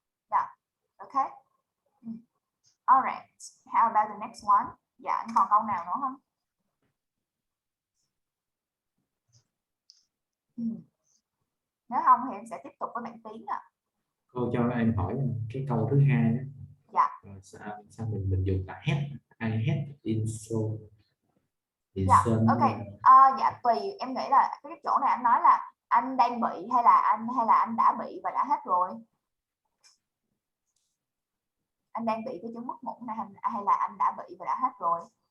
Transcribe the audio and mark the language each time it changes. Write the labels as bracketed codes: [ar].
[en] Yeah, okay. All right. How about the next one? [vi] Dạ, anh còn câu nào nữa không? Nếu không thì em sẽ tiếp tục với bạn Tiến ạ. Cô cho em hỏi cái câu thứ hai đó. Dạ. Sao mình dùng là [en] had, I had in so. [vi] Dạ, ok. Dạ tùy, em nghĩ là cái chỗ này anh nói là anh đang bị hay là anh đã bị và đã hết rồi. Anh đang bị cái chứng mất ngủ này hay là anh đã bị và đã hết rồi.